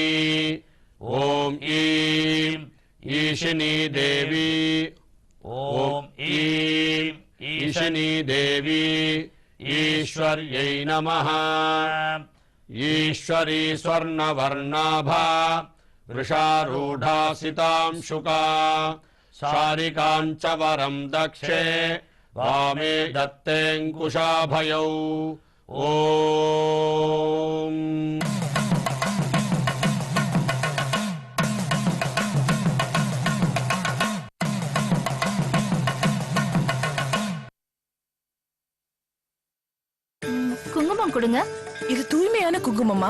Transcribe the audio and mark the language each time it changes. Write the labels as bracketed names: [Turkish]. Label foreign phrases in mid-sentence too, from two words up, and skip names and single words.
[Sanskrit] ओं ईं ईशिनी देवी. ओं ईं ईशिनी देवी ईश्वर्यै नमः. ईश्वरी स्वर्णवर्णाभा वृषारूढासितांशुका. शारिकाञ्च वरं दक्षे वामे दत्तेऽङ्कुशाभयौ. ओम. [Tamil] குங்குமம் கொடுங்க. இது தூய்மையான குங்குமமா?